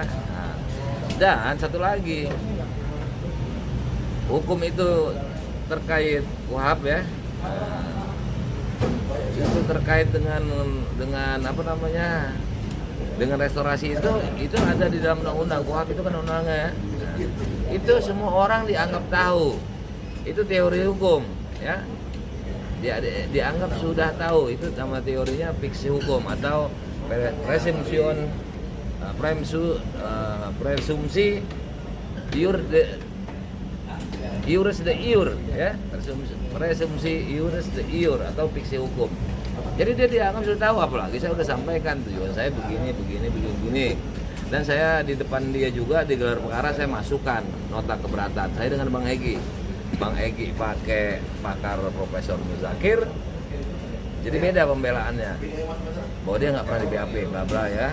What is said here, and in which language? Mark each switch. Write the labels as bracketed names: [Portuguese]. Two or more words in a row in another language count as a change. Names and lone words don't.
[Indonesian] Nah, dan satu lagi, hukum itu terkait KUHP ya, itu terkait dengan apa namanya, dengan restorasi itu ada di dalam undang-undang. KUHP itu kan undang-undangnya ya. Itu semua orang dianggap tahu, itu teori hukum ya, dianggap sudah tahu. Itu nama teorinya fiksi hukum atau presumsi [Latin] ius de iure [Indonesian] ya, presumsi [Latin] ius de iure [Indonesian] atau fiksi hukum. Jadi dia dianggap sudah tahu, apalagi saya sudah sampaikan tujuan saya begini. Dan saya di depan dia juga di gelar perkara saya masukkan nota keberatan saya dengan Bang Egy. Bang Egy pakai pakar Profesor Muzakir. Jadi beda pembelaannya. Bahwa dia nggak pernah di BAP, bla bla ya.